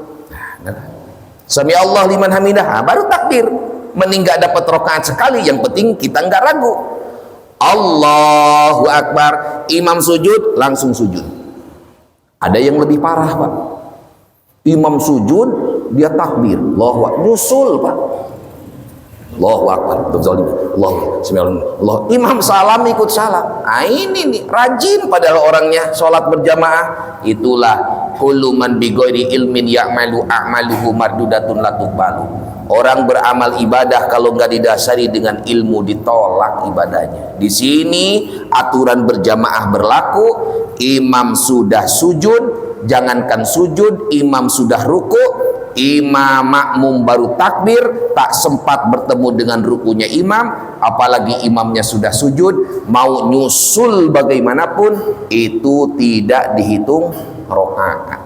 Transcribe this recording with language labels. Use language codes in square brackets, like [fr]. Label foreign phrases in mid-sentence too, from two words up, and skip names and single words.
[ar] سمع الله لمن حمده, [id] baru takbir. Mending nggak dapat rokaat sekali, yang penting kita nggak ragu. [ar] الله أكبر, [id] imam sujud, langsung sujud. Ada yang lebih parah Pak, imam sujud, dia takbir, [ar] الله أكبر, [id] nyusul Pak, [ar] الله أكبر, [id] Allah, imam salam ikut salam. Ini nih rajin padahal orangnya sholat berjamaah. [ar] Itulah كل من بغير علم يعمل أعماله مردودة لا تقبل. [id] Orang beramal ibadah kalau nggak didasari dengan ilmu, ditolak ibadahnya. Di sini aturan berjamaah berlaku. Imam sudah sujud, jangankan sujud, imam sudah ruku, imam makmum baru takbir, tak sempat bertemu dengan rukunya imam, apalagi imamnya sudah sujud, mau nyusul bagaimanapun itu tidak dihitung rakaat.